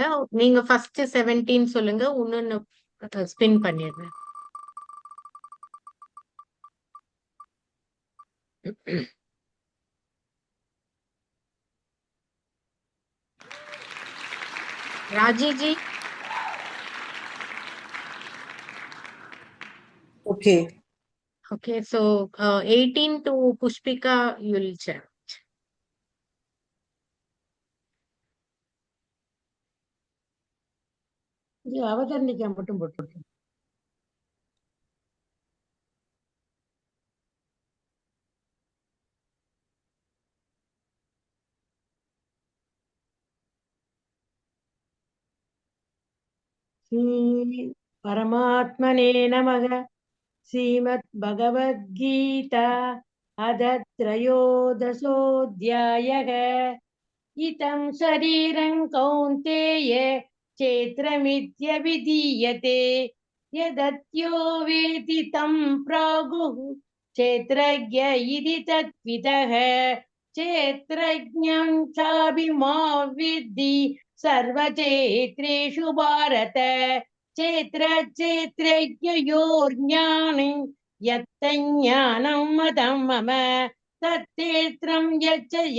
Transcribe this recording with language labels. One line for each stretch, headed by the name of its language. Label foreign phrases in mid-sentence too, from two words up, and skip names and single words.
Tamil: நீங்க ஃபர்ஸ்ட் 17 சொல்லுங்க, இன்னொன்னு ஸ்பின் பண்ணிடுறேன். ராஜிஜி.
English: Okay. Okay, so 18 to Pushpika, you'll check.
Tamil: ஜி அவதரணிக்கா மட்டும் போட்டு
Sanskrit: श्री परमात्मने नमः. श्रीमद् भगवद्गीता अथ த்ரயோதசோऽध्यायः. इतं शरीरं कौन्तेय क्षेत्रमित्यभिधीयते यदत्यो वेति तं प्रागुः क्षेत्रज्ञ इति तत्विदः क्षेत्रज्ञं चाभिमा विद्धि सर्वक्षेत्रेषु भारत क्षेत्रज्ञयोर्ज्ञानं यत्तज्ज्ञानं मतं मम तत्क्षेत्रं यच्च